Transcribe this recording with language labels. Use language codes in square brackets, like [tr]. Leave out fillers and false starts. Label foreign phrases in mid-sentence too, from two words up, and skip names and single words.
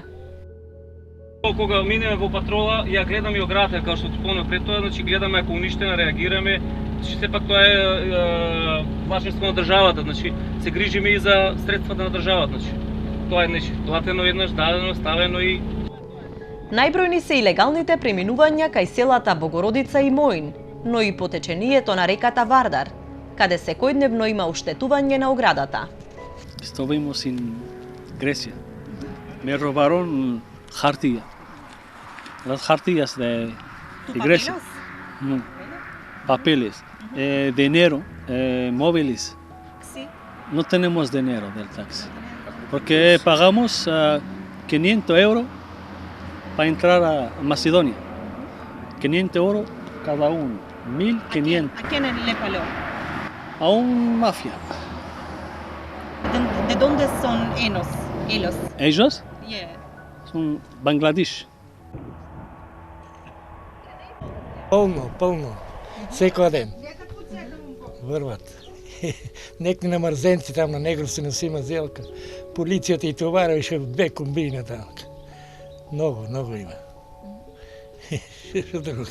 [mk] Кога минеме во патрола, ја гледаме и оградата, како што спомнав пред тоа, значи гледаме ако уништена, реагираме, значи сепак тоа е важноста на државата, значи се грижиме и за средствата на државата, значи тоа е нешто платено еднаш, дадено, ставено и Најбројни се илегалните преминувања кај селата Богородица и Моин, но и по течението на реката Вардар, каде секојдневно има уштетување на оградата. [es] Estuvimos en Grecia. Me robaron jartilla. Las jartillas de Grecia. Papeles. Dinero, móviles. No tenemos dinero del taxi. Porque pagamos 500 euros para entrar a Macedonia. 500 euros cada uno. 1.500. ¿A quién le pagó? A un mafia. ¿De dónde son ellos? Ellos Yeah. son Bangladesh. [mk] Полно. Секој ден. Врват. Некни на мрзенци там на Негров се носима зелка. Полицијата и товареше 2 комбини таму. Много има. Што друго?